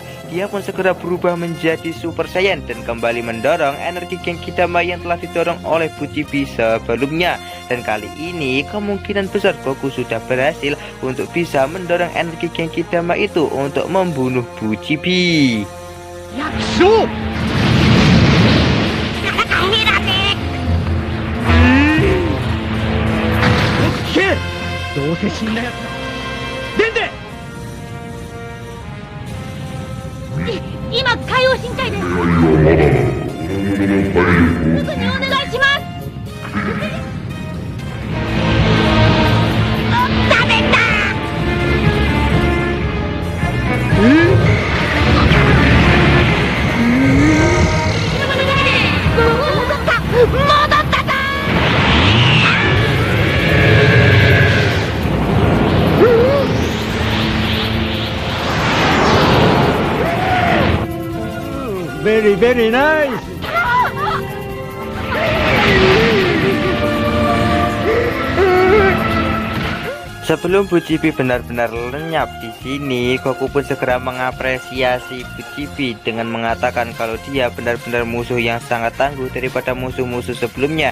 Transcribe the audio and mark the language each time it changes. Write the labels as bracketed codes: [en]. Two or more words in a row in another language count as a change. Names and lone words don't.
[id] Dia pun segera berubah menjadi Super Saiyan dan kembali mendorong energi Genki Dama yang telah didorong oleh Fujibi sebelumnya. Dan kali ini kemungkinan besar Goku sudah berhasil untuk bisa mendorong energi Genki Dama itu untuk membunuh Fujibi. Yakso! [ja] どうせ死んだやつだ。デンデ！今海王深海です。すぐにお願いします。ダメだ。戻ったぞ。 [en] Very, very nice. [id] Sebelum Fujibi benar-benar lenyap di sini, Goku pun segera mengapresiasi Fujibi dengan mengatakan kalau dia benar-benar musuh yang sangat tangguh daripada musuh-musuh sebelumnya.